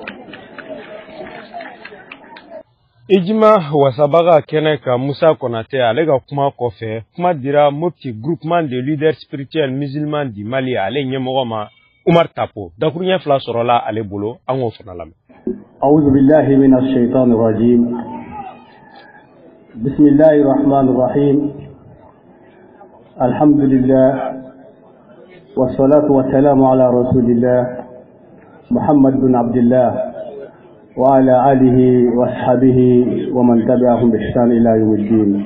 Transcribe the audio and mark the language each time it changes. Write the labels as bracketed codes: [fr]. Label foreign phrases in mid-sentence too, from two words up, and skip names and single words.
[bm] Ijima wasabaga kɛnɛ ka Musa Konate ale ka kuma kɔfɛ kuma dira Mopti [fr] groupement de leaders spirituels musulmans du Mali [bm] ale ɲɛmɔgɔ ma Umar Tapo dakuruɲɛ fila sɔrɔla ale bolo an k'o fana lamɛn. [ar] أعوذ بالله من الشيطان الرجيم. بسم الله الرحمن الرحيم. الحمد لله والصلاة والسلام على رسول الله محمد بن عبد الله وعلى آله وصحبه ومن تبعهم بإحسان إلى يوم الدين.